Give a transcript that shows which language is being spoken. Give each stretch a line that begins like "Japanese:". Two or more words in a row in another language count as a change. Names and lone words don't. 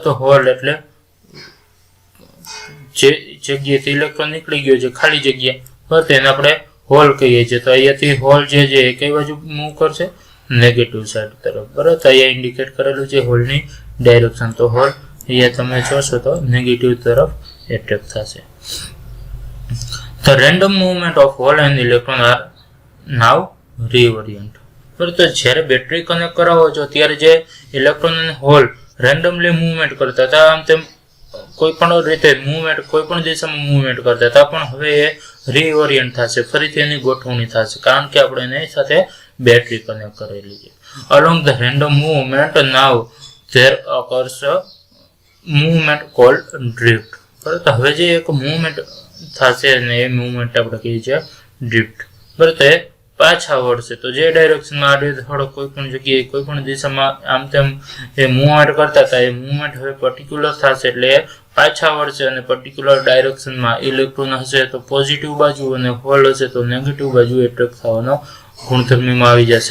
Gujarati: તો હોલ એટલે જે જગ્યાએથી ઇલેક્ટ્રોન નીકળી ગયો છે ખાલી જગ્યા બરાબર. તેને આપણે હોલ કહીએ છીએ. તો અહીંયાથી હોલ જે છે એ કઈ બાજુ મૂવ કરશે?
English: negative side
Gujarati: તરફ બરાબર. તો અહીંયા ઇન્ડિકેટ કરેલું છે હોલની ડાયરેક્શન. તો હોલ અહીંયા તમે જોશો તો નેગેટિવ તરફ એટ્રેક્ટ થશે.
English: The random movement of hole and electron are now reorient.
Gujarati: બરાબર. તો જ્યારે
English: battery connect
Gujarati: કરાવો છો ત્યારે જે ઇલેક્ટ્રોન અને હોલ
English: randomly movement
Gujarati: કરતા હતા, આમ તેમ કોઈ પણ રીતે મૂવમેન્ટ કોઈ પણ દિશામાં મૂવમેન્ટ કરતા હતા, પણ હવે એ રીઓરિયન્ટ થશે, ફરીથી એની ગોઠવણી થશે, કારણ કે આપણે એની સાથે
English: battery connect
Gujarati: કરેલી છે.
English: Along the random movement now there occurs a movement called drift.
Gujarati: બરાબર. તો હવે જે એક મૂવમેન્ટ થશે અને એ મૂવમેન્ટ આપણે કહીએ છીએ ડ્રિફ્ટ. બરાબર. તો એ પાછા વળશે. તો જે ડાયરેક્શનમાં આડે થોડો કોઈ પણ જગ્યાએ કોઈ પણ દિશામાં આમ તેમ એ મૂવમેન્ટ કરતા હતા એ મૂવમેન્ટ હવે પર્ટિક્યુલર થશે એટલે એ પાછા વળશે અને
English: particular directionમાં
Gujarati: ઇલેક્ટ્રોન હશે તો પોઝિટિવ બાજુ અને હોલ હશે તો નેગેટિવ બાજુ એટ્રેક્ટ થવાનો ગુણધર્મમાં આવી જશે.